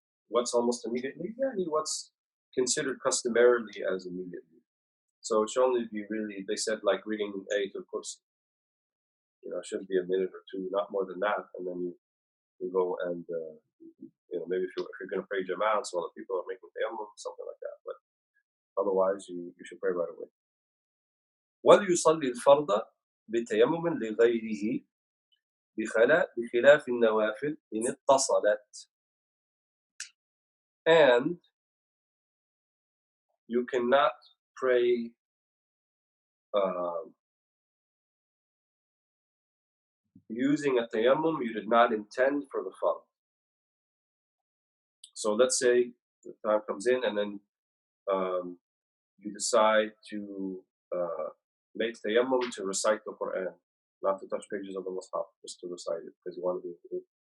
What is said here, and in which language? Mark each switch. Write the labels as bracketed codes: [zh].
[en] What's almost immediately? Yeah, what's considered customarily as immediately. So it should only be really, they said, like reading Ayatul Kursi. it shouldn't be a minute or two, not more than that, and then you go and maybe if you're going to pray Jama'ah, so other people are making Tayammum, something like that. But otherwise, you should pray right away. [ar] وليصلي الفرض بتيمم لغيره بخلاف النوافل إن اتصلت. [en] And you cannot pray using a tayammum you did not intend for the fard. So let's say the time comes in and then you decide to make tayammum to recite the Quran, not to touch pages of the Mosaad, just to recite it because you want to be.